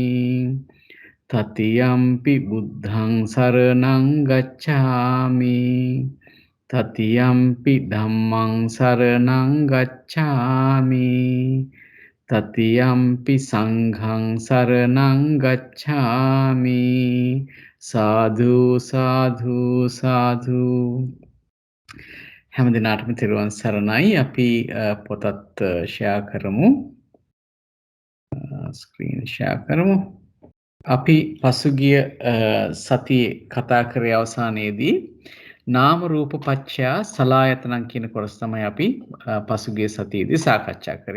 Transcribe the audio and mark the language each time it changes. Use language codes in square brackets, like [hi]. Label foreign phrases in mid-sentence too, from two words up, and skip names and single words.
[pi] තතියම්පි බුද්ධං සරණං ගච්ඡාමි තතියම්පි ධම්මං සරණං ගච්ඡාමි තතියම්පි සංඝං සරණං ගච්ඡාමි සාදු සාදු සාදු [si] හැම දිනාටම තෙරුවන් සරණයි. අපි පොතත් ෂෙයා කරමු. [en] screen share [si] කරමු. අපි පසුගිය සතියේ කතා කරේ අවසානයේදී [pi] නාම රූප පත්‍යා සලආයතනං [si] කියන කොටස තමයි අපි පසුගිය සතියේදී සාකච්ඡා කරේ.